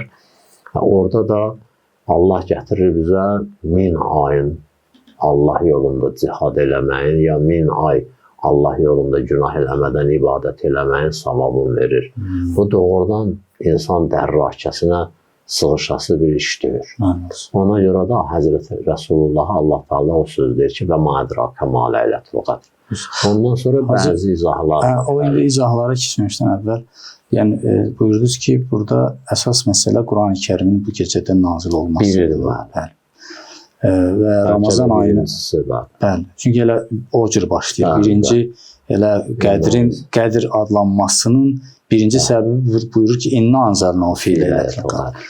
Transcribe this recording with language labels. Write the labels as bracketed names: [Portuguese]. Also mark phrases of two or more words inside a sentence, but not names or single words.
[Azerbaijani] Orada da Allah gətirir bizə 1000 ayın Allah yolunda cihad eləməyin, ya 1000 ay Allah yolunda günah eləmədən ibadət eləməyin savabını verir. Bu doğrudan insan dərrakəsinə sığışası bir iş deyir. Ona görə də Həzrəti Rəsulullah Allah Taala o söz deyir ki, [Arabic] وما أدراك ما ليلة القدر. [Azerbaijani] Ondan sonra bəzi izahlar var. O indi izahlara keçməmişdən əvvəl, yəni buyurdunuz ki, burada əsas məsələ Qurani Kərimin bu gecədə nazil olmasıdır. Bəli. Və Ramazan ayının bəli. Çünki elə o cür başlayır. Birinci elə Qədr adlanmasının birinci səbəbi buyurur ki, [Arabic] إنا أنزلناه في ليلة القدر.